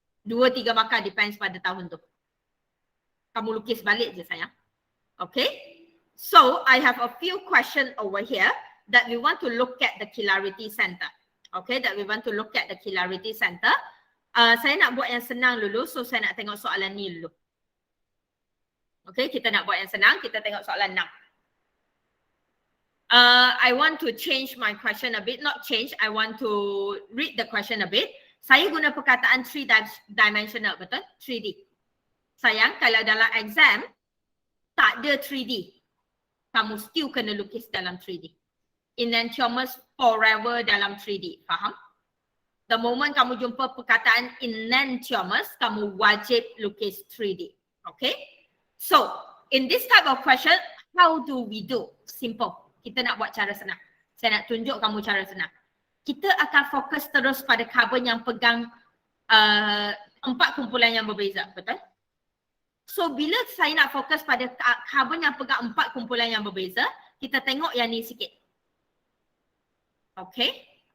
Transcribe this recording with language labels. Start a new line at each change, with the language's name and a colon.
Malay: 2-3 markah depends pada tahun tu. Kamu lukis balik je sayang.
English: Okay, so I have a few questions over here that we want to look at the chirality center.
Malay: Okay,
English: that we want to look at the chirality center.
Malay: Saya nak buat yang senang dulu, so saya nak tengok soalan ni dulu. Okay, kita nak buat yang senang, kita tengok soalan 6.
English: I want to change my question a bit, not change, I want to read the question a bit.
Malay: Saya guna perkataan 3-dimensional, betul? 3D. Sayang, kalau dalam exam, tak ada 3D. Kamu still kena lukis dalam 3D. Enantiomers forever dalam 3D. Faham?
English: The moment
Malay: kamu jumpa perkataan enantiomers, kamu wajib lukis 3D. Okay?
English: So, in this type of question, how do we do?
Malay: Simple. Kita nak buat cara senang. Saya nak tunjuk kamu cara senang. Kita akan fokus terus pada carbon yang pegang 4 kumpulan yang berbeza. Betul? So, bila saya nak fokus pada carbon yang pegang 4 kumpulan yang berbeza, kita tengok yang ni sikit. Okay.